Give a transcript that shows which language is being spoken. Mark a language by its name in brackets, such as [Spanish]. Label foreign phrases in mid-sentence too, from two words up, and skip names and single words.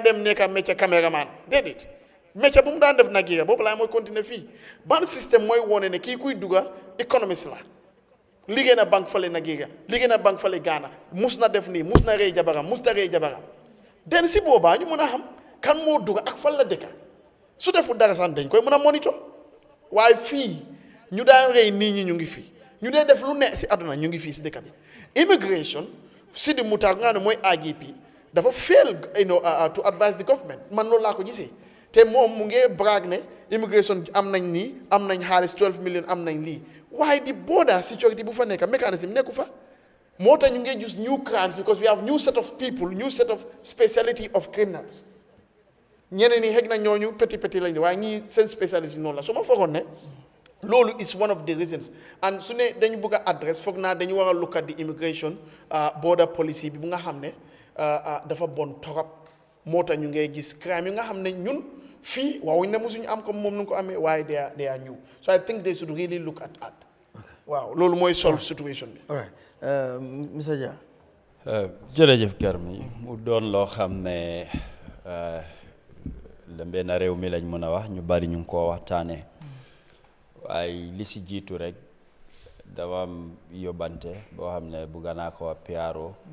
[Wolof] dem nekk métier caméraman déedéet métier bu mu daan def nag yi boobu laa mooy continuer fii ban système mooy wone ne kii kuy duga économiste la liggéey na banque fale Nigeria liggéey na banque fale Ghana mus na def nii mus na rey jabaram mus na rey jabaram den si boobaa ñu mën a xam kan moo duga ak fan la dëkka su deful dara sax dañ koy mën a monitor waaye fii ñu daan rey nit ñi ñu ngi fii ñu dee def lu ne si àdduna ñu ngi fii si dëkk bi immigration si di mutar nga ne mooy IGP dafa [English] fail to advise the government [Wolof] man loolu laa ko gisee te moom mu ngi brag ne immigration am nañ nii am nañ xaalis 12 million am nañ lii waaye di [English] border security [Wolof] bu fa nekk mécanisme nekku fa moo tax ñu ngi use [English] new crimes because we have new set of people new set of speciality of criminals [Wolof] ñeneen ñi xëy na ñooñu petit lañ waaye ñii seen speciality noonu la su ma foogoon ne loolu [English] is one of the reasons [Wolof] and su ne dañu bëgg a adresse foog naa dañu war a [English] look at the immigration border policy [Wolof] bi bu nga xam ne dafa bon torop moo tax ñu ngay gis crime yi nga xam ne ñun fii waawuñ ne mosuñu am comme moom nu ko amee waaye [English] they are new so I think they should really look at [Wolof] waaw loolu mooy solve situation bi. [English] all right Mr. Jah. [Wolof] jërëjëf Garmi mu doon loo xam ne lëmbee na réew mi lañ mën a wax ñu bari ñu ngi koo waxtaanee waaye li si jiitu rek dama am yóbbante boo xam ne bugga naa ko PRO